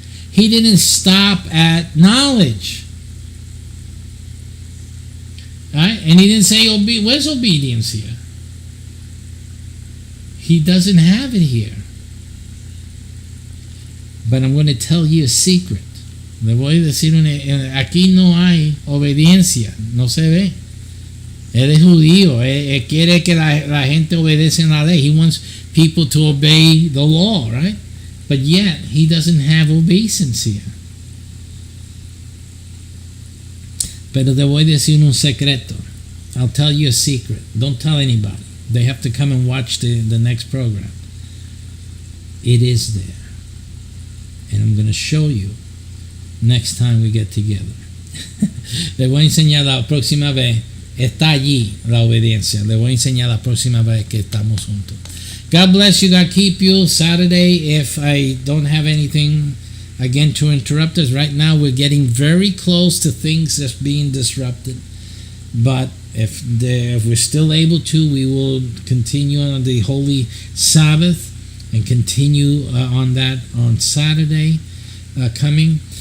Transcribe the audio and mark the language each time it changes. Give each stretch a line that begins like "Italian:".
English: He didn't stop at knowledge. Right? And he didn't say, where's obedience here? He doesn't have it here. But I'm going to tell you a secret.
Spanish: Le voy a decir, aquí no hay obediencia, no se ve. Él es judío, él quiere que la gente obedece la ley.
English: He wants people to obey the law, right? But yet, he doesn't have obeisance here.
Spanish: Pero te voy a decir un secreto.
English: I'll tell you a secret. Don't tell anybody. They have to come and watch the next program. It is there. And I'm going to show you next time we get together.
Spanish: Le voy a enseñar la próxima vez. Está allí la obediencia. Le voy a enseñar la próxima vez que estamos juntos.
English: God bless you. God keep you. Saturday, if I don't have anything again to interrupt us, right now we're getting very close to things that's being disrupted. But if we're still able to, we will continue on the Holy Sabbath and continue on that on Saturday coming.